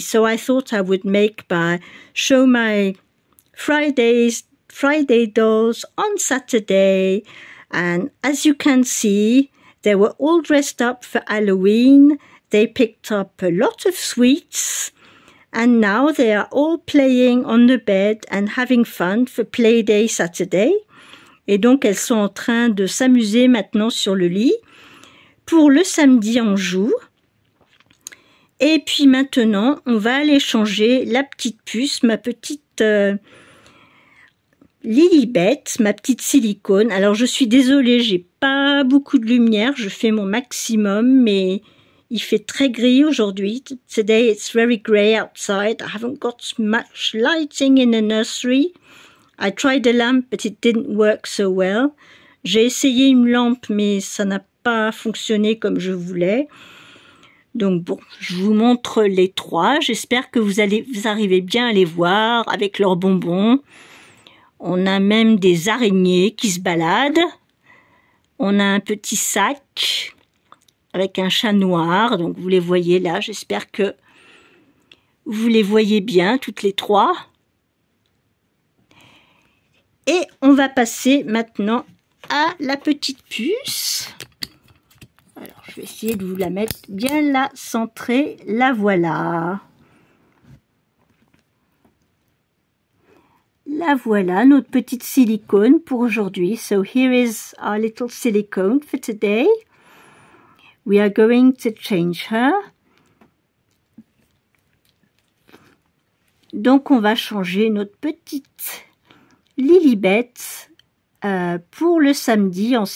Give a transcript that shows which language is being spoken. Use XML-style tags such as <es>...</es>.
<en>So I thought I would show my Friday dolls on Saturday, and as you can see, they were all dressed up for Halloween. They picked up a lot of sweets, and now they are all playing on the bed and having fun for Playday Saturday.</en> <fr>Et donc elles sont en train de s'amuser maintenant sur le lit. Pour le samedi, on joue. Et puis maintenant, on va aller changer la petite puce, ma petite Lilibet, ma petite silicone. Alors je suis désolée, j'ai pas beaucoup de lumière, je fais mon maximum, mais il fait très gris aujourd'hui.</fr> <en>Today it's very grey outside. I haven't got much lighting in the nursery. I tried a lamp, but it didn't work so well.</en> <fr>J'ai essayé une lampe, mais ça n'a pas fonctionné comme je voulais. Donc bon, je vous montre les trois. J'espère que vous arrivez bien à les voir avec leurs bonbons. On a même des araignées qui se baladent. On a un petit sac avec un chat noir. Donc vous les voyez là. J'espère que vous les voyez bien toutes les trois. Et on va passer maintenant à la petite puce. Alors je vais essayer de vous la mettre bien là, centrée. La voilà. La voilà, notre petite silicone pour aujourd'hui.</fr> <en>So here is our little silicone for today. We are going to change her.</en> <fr>Donc on va changer notre petite Lilibet pour le samedi.</fr>